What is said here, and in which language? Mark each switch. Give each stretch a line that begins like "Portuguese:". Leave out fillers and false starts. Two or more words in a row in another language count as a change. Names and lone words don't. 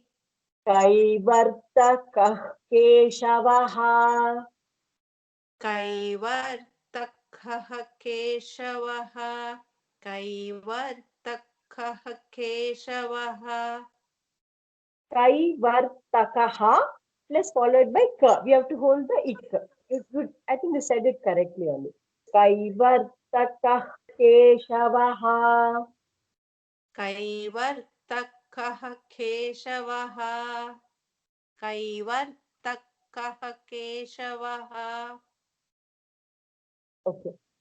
Sanskrit: कैवर्तकः केशवः. कैवर्तकः केशवः, कैवर्तकः केशवः,
English: Kaivartakaha plus followed by ka. We have to hold the ik. It's good. I think you said it correctly only.
Sanskrit: कैवर्तकः केशवः. Kaivartakha कः केशवः कैवर्तकः केशवः
English: Okay.